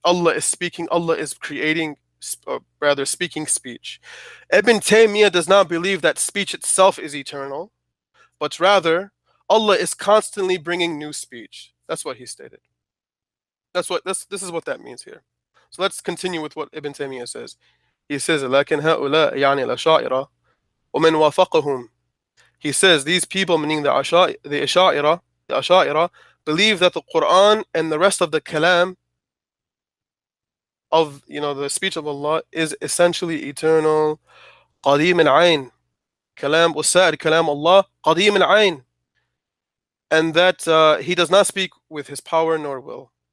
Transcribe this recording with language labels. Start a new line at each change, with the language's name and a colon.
English: Allah is speaking, Allah is creating, or rather speaking speech. Ibn Taymiyyah does not believe that speech itself is eternal, but rather Allah is constantly bringing new speech. That's what he stated. This is what that means here. So let's continue with what Ibn Taymiyyah says. He says,
Arabic: لكن هؤلاء يعني الأشاعرة ومن وافقهم.
English: He says these people, meaning the Asha'ira, believe that the Quran and the rest of the kalam of the speech of Allah is essentially eternal, qadim al-ayn. Kalam وسائر kalam Allah qadim al-ayn, and that he does not speak with his power nor will.